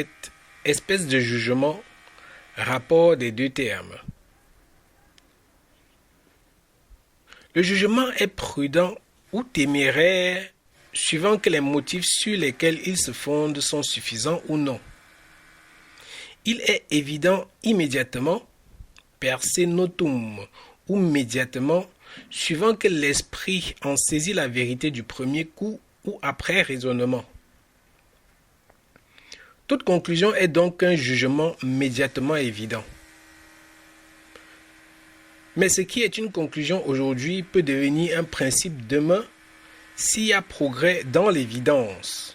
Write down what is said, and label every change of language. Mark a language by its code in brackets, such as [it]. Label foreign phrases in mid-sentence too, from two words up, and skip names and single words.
[fr] Espèce de jugement, rapport des deux termes. Le jugement est prudent ou téméraire suivant que les motifs sur lesquels il se fonde sont suffisants ou non. Il est évident immédiatement, [la] per se notum, [fr] ou immédiatement, suivant que l'esprit en saisit la vérité du premier coup ou après raisonnement. Toute conclusion est donc un jugement immédiatement évident. Mais ce qui est une conclusion aujourd'hui peut devenir un principe demain s'il y a progrès dans l'évidence.